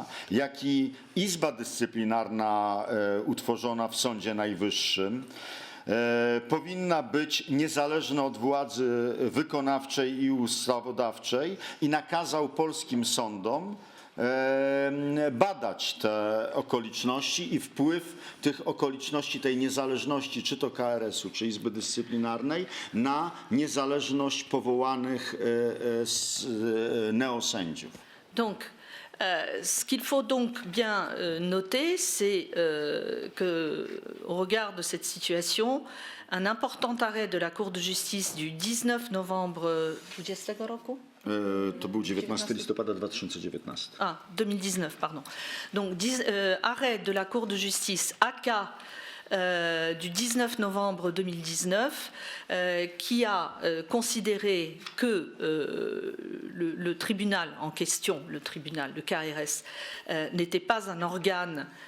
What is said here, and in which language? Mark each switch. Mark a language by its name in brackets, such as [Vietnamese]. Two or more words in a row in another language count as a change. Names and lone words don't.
[Polish] jak i Izba Dyscyplinarna utworzona w Sądzie Najwyższym powinna być niezależna od władzy wykonawczej i ustawodawczej i nakazał polskim sądom badać te okoliczności i wpływ tych okoliczności, tej niezależności, czy to KRS-u, czy Izby Dyscyplinarnej, na niezależność powołanych neosędziów. [French] Donc, ce qu'il faut donc bien noter, c'est qu'au regard de cette situation, un important arrêt de la Cour de justice du 19 novembre 20 roku? [Polish] To był 19 listopada 2019. [French] Ah, 2019, pardon. Donc, arrêt de la Cour de justice AK du 19 novembre 2019 qui a considéré que le tribunal en question, le tribunal, le KRS, n'était pas un organe